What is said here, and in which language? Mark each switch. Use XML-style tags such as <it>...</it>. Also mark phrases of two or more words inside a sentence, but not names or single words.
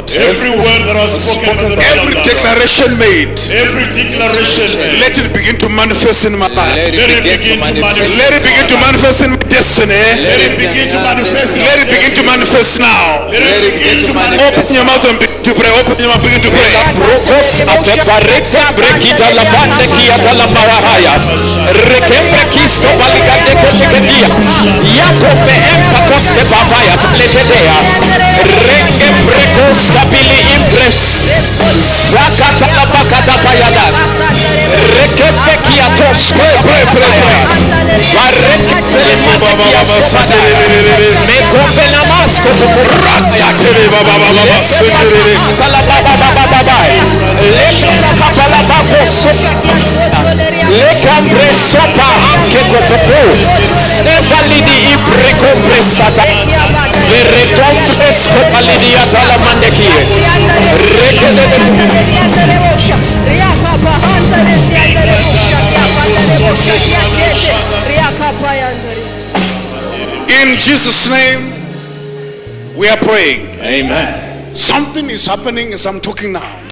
<en>every word that was spoken by the man every of God, declaration made, every declaration made, let it begin to manifest in my life. let it begin to manifest. Let it begin to manifest in my destiny. Let it begin to manifest. Let it begin to manifest now. Let it begin to Open manifest. your mouth and begin to pray. Open your mouth, begin to pray. Rokos ateparete brekita la bande kiata la bawahaya. Rekembre kisto baligande kotekedia. Yakobe empa koste bavaya pletedea. Renge brekos kabili impres. Zakata la bakata payada. Rekembe kiatos. Pray. Barekete le mande kiasto badaya. Mekombe namasko tupurata. Tala baba baba baba. Lekana kapala bako sopa. Lekambre sopa anke kopopo. Sevalidi ibreko presata. Veretom presko palidi atala mandekie. In Jesus' name, we are praying. Amen. Something is happening as I'm talking now.</en>